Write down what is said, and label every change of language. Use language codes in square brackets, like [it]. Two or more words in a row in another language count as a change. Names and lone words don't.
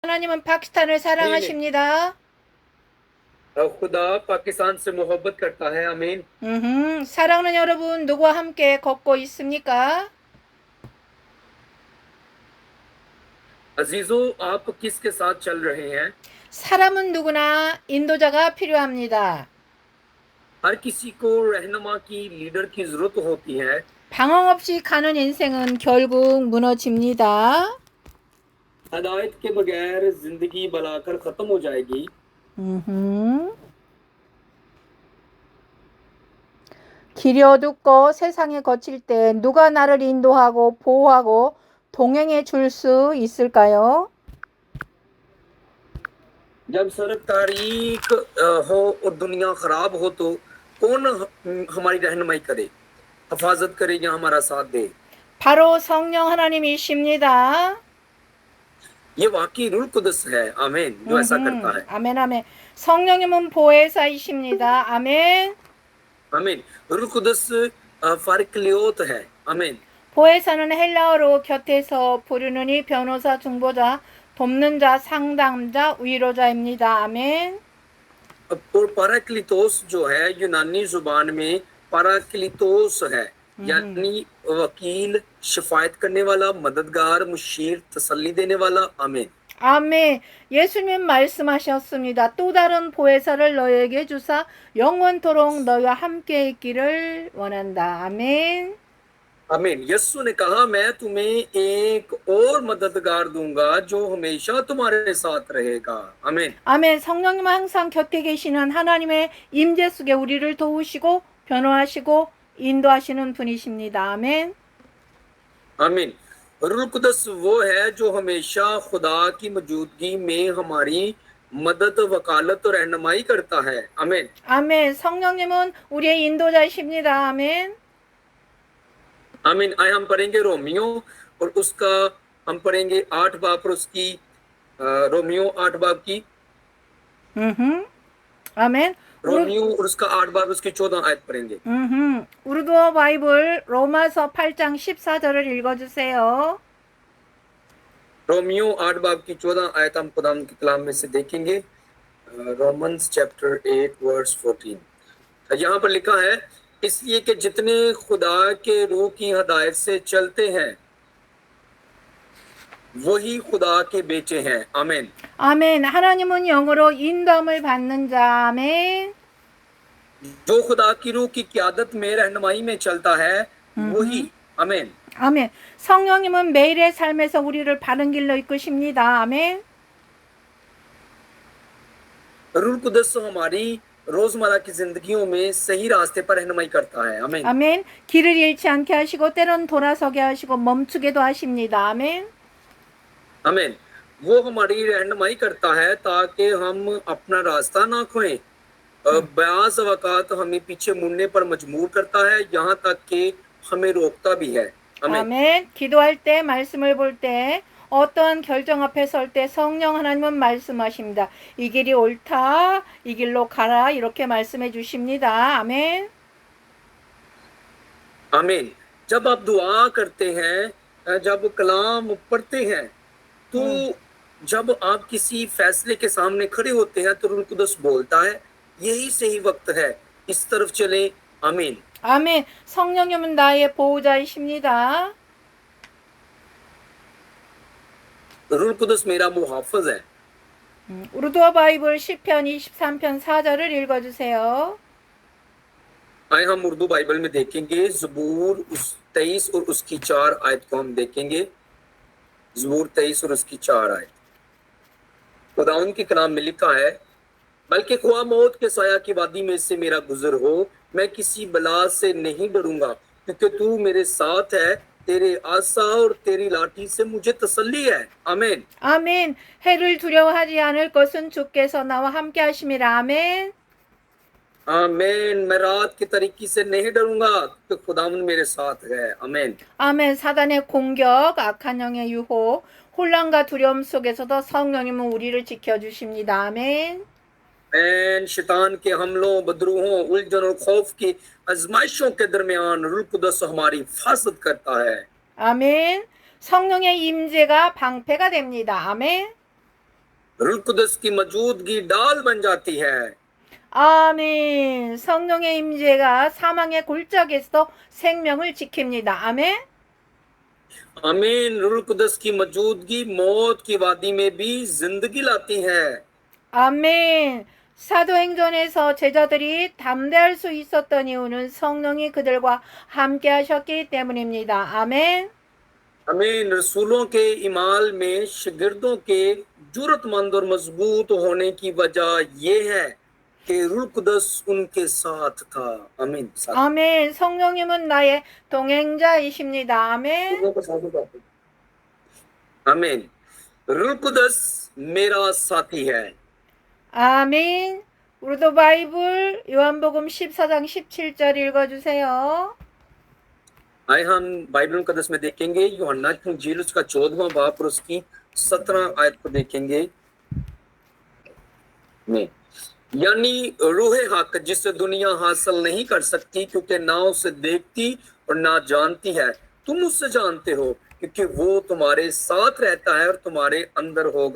[ko] 하나님은 파키스탄을 [ur] नहीं [ko] 사랑하십니다. [ur] خدا پاکستان سے محبت کرتا ہے آمین. [ko] 사랑하는 여러분, 누구와 함께 걷고 있습니까? [ur] عزیزو، آپ کس کے ساتھ چل رہے ہیں? [ko] 사람은 누구나 인도자가 필요합니다. [ur] ہر کسی کو رہنما کی، لیڈر کی ضرورت ہوتی ہے. [ko] 방황 없이 가는 인생은 결국 무너집니다. [ur] ہدایت کے بغیر زندگی بنا کر ختم ہو جائے گی. [ko] 길이 어둡고 세상에 거칠 때 누가 나를 인도하고 보호하고 동행해 줄 수 있을까요? [ur] جب سڑک تاریخ ہو اور دنیا خراب ہو تو کون ہماری رہنمائی کرے، حفاظت کرے یا ہمارا ساتھ دے? [ko] 바로 성령 하나님이십니다. [ur] یہ واقعی روح قدس ہے آمین، جو ایسا کرتا ہے. [ko] 아멘 아멘. 성령님은 보혜사이십니다. 아멘. [ur] आमीन। روح قدس فارقلیط ہے آمین. [ko] 보혜사는 헬라어로 곁에서 부르느니 변호사, 중보자, 돕는 자, 상담자, 위로자입니다. 아멘. [ur] اور پاراکلیتوس جو ہے یونانی زبان میں پاراکلیتوس ہے، یعنی وکیل، شفاعت کرنے والا، مددگار، مشیر، تسلی دینے والا. आमीन। [ko] 아멘. 예수님 말씀하셨습니다. 또 다른 보혜사를 너에게 주사 영원토록 너희와 함께 있기를 원한다. 아멘. [ur] आमीन। یسوع نے کہا، میں تمہیں ایک اور مددگار دوں گا جو ہمیشہ تمہارے ساتھ رہے گا. आमीन। [ko] 아멘. 성령님은 항상 곁에 계시는 하나님의 임재 속에 우리를 도우시고 변호하시고 인도하시는 분이십니다. 아멘. [ur] आमीन। روح قدس وہ ہے جو ہمیشہ خدا کی موجودگی میں ہماری مدد، وکالت اور رہنمائی کرتا ہے. आमीन। [ko] 아멘. 성령님은 우리의 인도자이십니다. 아멘. [ur] आमीन। آئے ہم پڑھیں گے رومیو اور اس کا، ہم پڑھیں گے 8 باب اور اس کی رومیو 8 باب کی. [ko] 아멘. [ur] رومیو اور اس کا 8 باب اس کی 14 آیت پڑھیں گے. [ko] 우르드어 바이블 로마서 8장 14절을 읽어주세요. [ur] رومیو 8 باب کی 14 آیت ہم خدا کے کلام میں سے دیکھیں گے. [en] Romans chapter 8 verse 14. [ur] یہاں پر لکھا ہے، اس لیے کہ جتنے خدا کے روح کی ہدایت سے چلتے ہیں وہی خدا کے بیٹے ہیں. आमीन। [ko] 아멘. 하나님은 영으로 인도함을 받는 자. 아멘. [ur] جو خدا کی روح کی قیادت میں، رہنمائی میں چلتا ہے وہی. आमीन। [ko] 아멘. 성령님은 매일의 삶에서 우리를 바른 길로 이끄십니다. 아멘. [ur] روح قدس ہماری روزمرہ کی زندگیوں میں صحیح راستے پر رہنمائی کرتا ہے. आमीन। [ko] 아멘. 길을 잃지 않게 하시고 때론 돌아서게 하시고 멈추게도 하십니다. 아멘. [ur] आमीन। وہ ہماری رہنمائی کرتا ہے تاکہ ہم اپنا راستہ نہ کھوئیں. بیاس وقعات ہمیں پیچھے مڑنے پر مجبور کرتا ہے، یہاں تک کہ ہمیں روکتا بھی ہے. आमीन। [ko] 아멘. 기도할 때, 말씀을 볼 때, 어떠한 결정 앞에 설 때 성령 하나님은 말씀하십니다. 이 길이 옳다, 이 길로 가라, 이렇게 말씀해 주십니다. 아멘. [ur] आमीन। جب آپ دعا کرتے ہیں، جب کلام پڑھتے ہیں، تو جب آپ کسی فیصلے کے سامنے کھڑے ہوتے ہیں تو روح قدس بولتا ہے، یہی صحیح وقت ہے، اس طرف چلے. आमीन। [ko] 아멘. 성령님은 나의 보호자이십니다. [ur] روح قدس میرا محافظ ہے. [ko] 우르드어 바이블 시편 23편 4절을 읽어주세요. [ur] آئے ہم اردو بائبل میں دیکھیں گے زبور 23 اور اس کی 4 آیت کو ہم دیکھیں گے. زبور 23 اور اس کی 4 آیت. خداوند کے کلام میں لکھا ہے، بلکہ خواہ موت کے سایہ کی وادی میں سے میرا گزر ہو، میں کسی بلا سے نہیں ڈروں گا، کیونکہ تو میرے ساتھ ہے، تیرے عصا اور تیری لاٹھی سے مجھے تسلی ہے. आमीन। [ko] 아멘. 해를 두려워하지 않을 것은 주께서 나와 함께 하심이라. 아멘. [ur] आमीन। میں رات کی تاریکی سے نہیں ڈروں گا، کیونکہ خداوند میرے ساتھ ہے. आमीन। [ko] 아멘. 사단의 공격, 악한 영의 유혹, 혼란과 두려움 속에서도 성령님은 우리를 지켜주십니다. 아멘. [ur] شیطان کے حملوں، بدروحوں، الجھن اور خوف کی آزمائشوں کے درمیان روح قدس ہماری حفاظت کرتا ہے. [ko] 아멘. 성령의 임재가 방패가 됩니다. 아멘. [ur] روح قدس کی موجودگی ڈال بن جاتی ہے. [ko] 아멘. 성령의 임재가 사망의 골짜기에서 생명을 지킵니다. 아멘. [ur] आमीन। روح قدس کی موجودگی موت کی وادی میں بھی زندگی لاتی ہے. [ko] 아멘. 사도행전에서 제자들이 담대할 수 있었던 이유는 성령이 그들과 함께 하셨기 때문입니다. 아멘. [ur] आमीन। رسولوں کے اعمال میں شاگردوں کے جرأت مند اور مضبوط ہونے کی وجہ یہ ہے کہ روح قدس ان کے ساتھ تھا. आमीन। [ko] 아멘. 성령님은 나의 동행자이십니다. 아멘. [ur] آمین۔ روح قدس میرا ساتھی ہے. [ko] 아멘. 우리도 바이블 요한복음 14장 17절 읽어주세요. [ur] آئے ہم بائبل مقدس میں دیکھیں گے یوحنا کی انجیل اس کا 14واں باب اور اس کی 17 آیت کو دیکھیں گے. میں یعنی روح حق جسے دنیا حاصل نہیں کر سکتی کیونکہ نہ اسے دیکھتی اور نہ جانتی ہے، تم اس سے جانتے ہو کیونکہ وہ تمہارے ساتھ رہتا ہے اور تمہارے اندر ہوگا.